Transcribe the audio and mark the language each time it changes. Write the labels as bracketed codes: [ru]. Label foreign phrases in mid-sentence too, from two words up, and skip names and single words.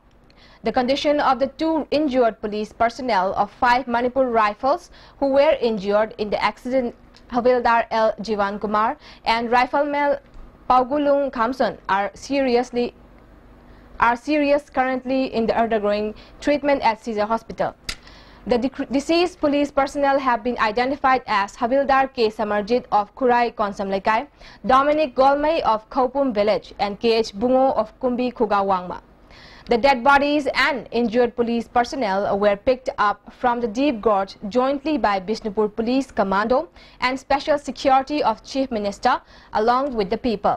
[en] The condition of the 2 injured police personnel of 5 Manipur Rifles who were injured in the accident, Havildar L. Jivan Kumar and Rifleman Paugulung Khamson, are serious currently in the undergoing treatment at Caesar Hospital. The deceased police personnel have been identified as Havildar K. Samarjit of Kurai Konsam Lekai, Dominic Golmay of Khopum Village, and K.H. Bungo of Kumbi Khugawangma. The dead bodies and injured police personnel were picked up from the deep gorge jointly by Bishnupur Police Commando and Special Security of Chief Minister along with the people.